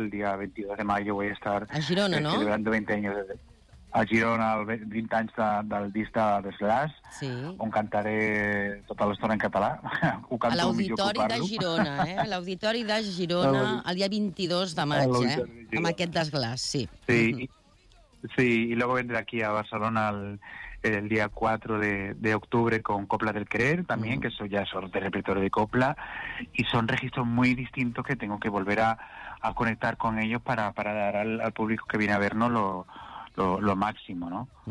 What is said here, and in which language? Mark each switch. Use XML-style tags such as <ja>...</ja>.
<es>El día 22 de mayo voy a estar celebrando 20 años desde...</es> <ca>A Girona, el vintage del disc de Slash, on cantaré tota l'estona en català. A l'Auditori de Girona, a l'Auditori de Girona, el dia 22 de maig, amb aquest de Slash, sí.</ca> <es>Sí, y luego vendré aquí a Barcelona el día 4 de octubre con Copla del Querer también, que eso ya es de repertorio de Copla, y son registros muy distintos que tengo que volver a conectar con ellos para dar al público que viene a vernos lo máximo, ¿no?</es>